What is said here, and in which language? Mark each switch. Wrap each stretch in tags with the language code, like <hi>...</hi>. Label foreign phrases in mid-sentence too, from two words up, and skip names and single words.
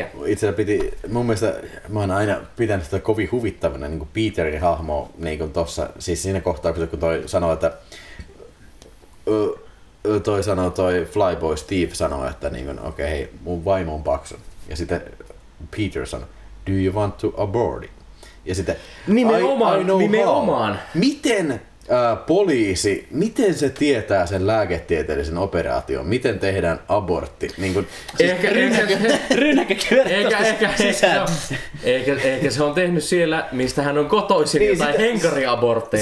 <fi>Itsellä piti, mun mielestä mä oon aina pitänyt sitä kovin huvittavana niin kuin Peterin hahmoa niin tossa, siis siinä kohtauksessa, kun toi sanoo, että toi Flyboy Steve sanoi, että niin okei, hei, mun vaimo on paksu. Ja sitten Peter sanoi,</fi> <en>do you want to abort it?</en> <fi>Ja sitten, nimenomaan. Miten poliisi, miten se tietää sen lääketieteellisen operaation? Miten tehdään abortti? Niin kuin, Ehkä se on tehnyt siellä, mistä hän on kotoisin, niin jotain henkariabortteja.</fi>